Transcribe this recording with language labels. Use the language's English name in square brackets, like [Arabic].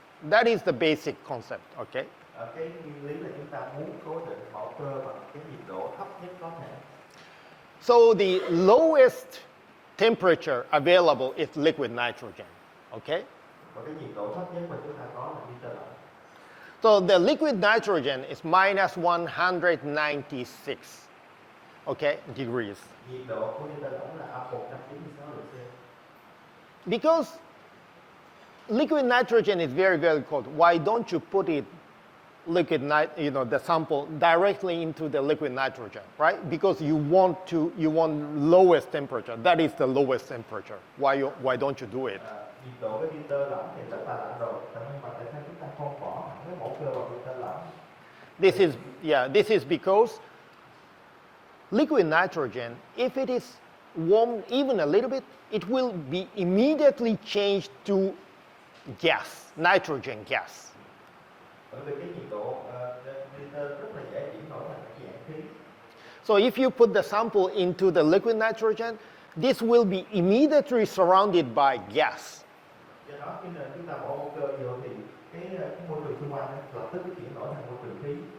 [English] That is the basic concept, okay? [Vietnamese] Cái nguyên lý là chúng ta muốn cố định mẫu cơ bằng cái nhiệt độ thấp nhất có thể. [English] So the lowest temperature available is liquid nitrogen. Okay? [Vietnamese] Và cái nhiệt độ thấp nhất mà chúng ta có là nitơ lỏng. [English] So the liquid nitrogen is minus 196, okay, degrees. [Vietnamese] Nhiệt độ của nitơ lỏng là âm 196 độ C. [English] Because liquid nitrogen is very, very cold, why don't you put it the sample directly into the liquid nitrogen, right? Because you want lowest temperature. That is the lowest temperature. Why don't you do it? [Vietnamese] Nhiệt độ với nitơ lỏng thì rất là lạnh rồi, nhưng mà tại sao chúng ta không bỏ cái mẫu cơ vào nitơ lỏng? [English] This is because liquid nitrogen, if it is warmed even a little bit, it will be immediately changed to gas, nitrogen gas. [Vietnamese] Bởi vì cái nhiệt độ nitơ rất là dễ chuyển đổi thành cái dạng khí. [English] So if you put the sample into the liquid nitrogen, this will be immediately surrounded by gas. [Vietnamese] Do đó khi chúng ta bỏ mẫu cơ vô thì cái môi trường xung quanh lập tức chuyển đổi thành môi trường khí.